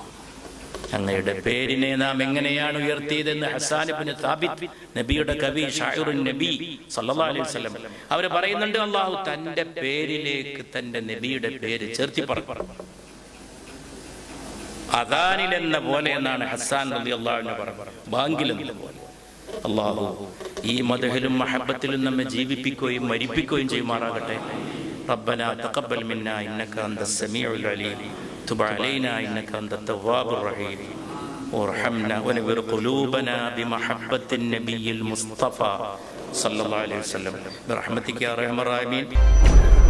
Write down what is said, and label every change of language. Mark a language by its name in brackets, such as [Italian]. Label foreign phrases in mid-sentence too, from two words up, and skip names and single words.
[Malayalam] അങ്ങയുടെ പേരിനെ നാം എങ്ങനെയാണ് ഉയർത്തിയതെന്ന് ഹസ്സാൻ ഇബ്നു സാബിത്ത്, നബിയുടെ കവി, [Arabic] شاعر النبي صلى الله عليه وسلم, [Malayalam] അവർ പറയുന്നുണ്ട്, അല്ലാഹു തന്റെ പേരിലേക്ക് തന്റെ നബിയുടെ പേര് ചേർത്തി പറഞ്ഞു. അദാനിൽ എന്ന പോലെ എന്നാണ് ഹസ്സാൻ [Arabic] رضي الله عنه [Malayalam] പറഞ്ഞത്, ബാങ്കിൽ എന്ന പോലെ. അല്ലാഹു ഈ മദ്ഹിലും മഹബ്ബത്തിലും നമ്മെ ജീവിപ്പിക്കുകയും മരിപ്പിക്കുകയും ചെയ്യുമാറാകട്ടെ. [Arabic] ربنا تقبل منا إنك أنت السميع العليم, تب علينا إنك أنت التواب الرحيم, وارحمنا ونور قلوبنا بمحبة النبي المصطفى صلى الله عليه وسلم. برحمتك يا أرحم الراحمين.